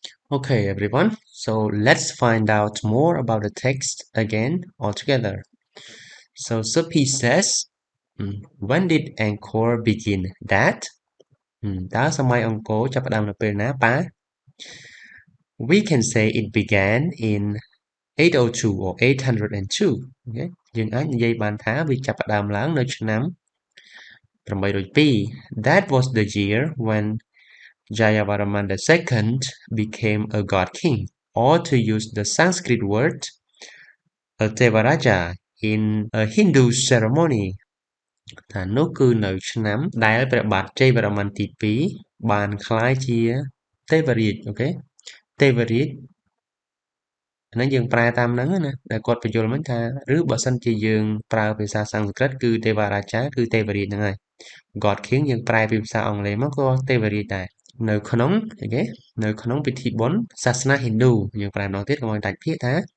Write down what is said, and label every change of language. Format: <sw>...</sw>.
<en>Okay, everyone. So let's find out more about the text again altogether. So Supi says, when did Angkor begin? That?</en> <km>តើសម័យអង្គរចាប់ផ្ដើមនៅពេលណាប៉ា</km> <en>We can say it began in 802 or 802 okay?</en> <km>យើងអាចនិយាយបានថាវាចាប់ផ្ដើមឡើងនៅឆ្នាំ802</km> <en>That was the year when Jayavarman II became a god king, or to use the Sanskrit word a Devaraja in a Hindu ceremony.</en> <km>ថានោះគឺនៅឆ្នាំដែលព្រះបាទជ័យវរ្ម័នទី2បានក្លាយជាទេវរាជអូខេទេវរាជហ្នឹងយើងប្រែតាមហ្នឹងណាដែលគាត់បញ្យល់មិញថាឬបើសិនជាយើងប្រើភាសាសំស្ក្រឹតគឺទេវរាជាគឺទេវរាជហ្នឹងហើយ</km> <en>God King</en> <km>យើងប្រែពីភាសាអង់គ្លេសមកក៏ទេវរាជដែរនៅក្នុងអូខេនៅក្នុងពិធីបុណ្យសាសនាហិណ្ឌូយើងប្រែម្ដងទៀតកុំឲ្យដាច់ពាក្យថា</km>